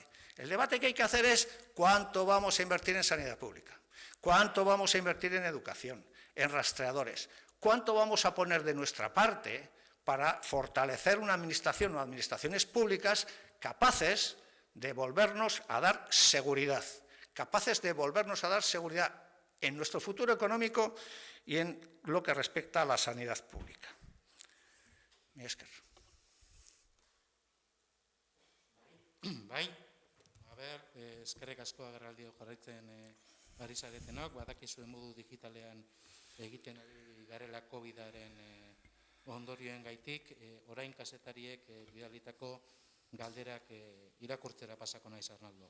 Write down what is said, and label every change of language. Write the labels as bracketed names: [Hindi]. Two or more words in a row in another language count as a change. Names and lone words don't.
[Spanish] El debate que hay que hacer es cuánto vamos a invertir en sanidad pública, cuánto vamos a invertir en educación, en rastreadores, ¿Cuánto vamos a poner de nuestra parte para fortalecer una administración o administraciones públicas capaces de volvernos a dar seguridad? Capaces de volvernos a dar seguridad en nuestro futuro económico y en lo que respecta a la sanidad pública. [Basque] Mi esker. Bai, eskerrik asko agerraldio jarraitzen ari zaretenok, badakizuen modu digitalean egiten ari garela COVID-aren ondorioen gaitik, orain kazetariek bidalitako galderak irakurtzera pasako naiz, Arnaldo.